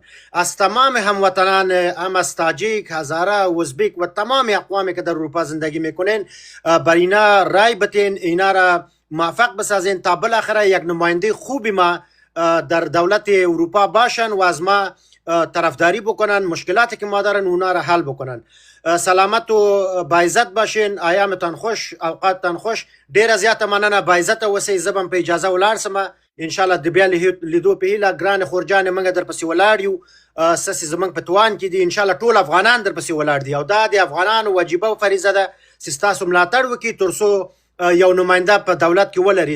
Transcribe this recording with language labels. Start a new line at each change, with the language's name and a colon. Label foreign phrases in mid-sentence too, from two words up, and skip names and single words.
Persian: از تمام هموطنان، هم از تاجیک، هزاره، ازبک و تمام اقوامی که در اروپا زندگی میکنین بر اینا رای بتین، اینا را موفق بسازین تا بالاخره یک نماینده خوبی ما در دولت اروپا باشن و از ما طرفداری بکنن، مشکلاتی که ما دارن اونا را حل بکنن. سلامت و باعزت باشین، ایامتان خوش، اوقاتتان خوش.
Pashto: ډیره زیاته مننه، باعزت اوسئ. زه به په اجازه ولاړ سم، انشاءالله د بیا لیدو په هیله. ګرانې خورجانې موږ درپسې ولاړ یو، ستاسې زموږ په توان کې دي، انشاءالله ټول افغانان درپسې ولاړ دي او دا د افغانانو وجیبه او فریضه ده چې ستاسو ملاتړ وکړي تر څو یو نماینده په دولت کې ولري.